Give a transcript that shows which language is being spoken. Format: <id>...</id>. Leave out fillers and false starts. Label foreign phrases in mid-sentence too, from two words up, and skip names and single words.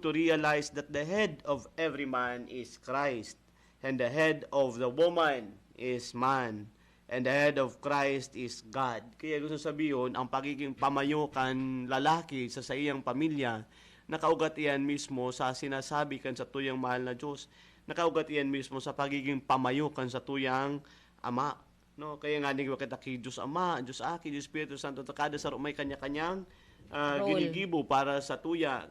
<en>to realize that the head of every man is Christ, and the head of the woman is man, and the head of Christ is God.</en> <bik>Kaya gusto sabihin, ang pagiging pamayukan lalaki sa iyang pamilya, nakaugat iyan mismo sa sinasabi kan sa tuyang mahal na Diyos. Nakaugat iyan mismo sa pagiging pamayukan sa tuyang Ama. No, kaya nga nigwa kita kay Diyos Ama, Diyos Aki, Diyos Espiritu Santo, kada sa may kanya-kanyang ginigibo para sa tuya.</bik>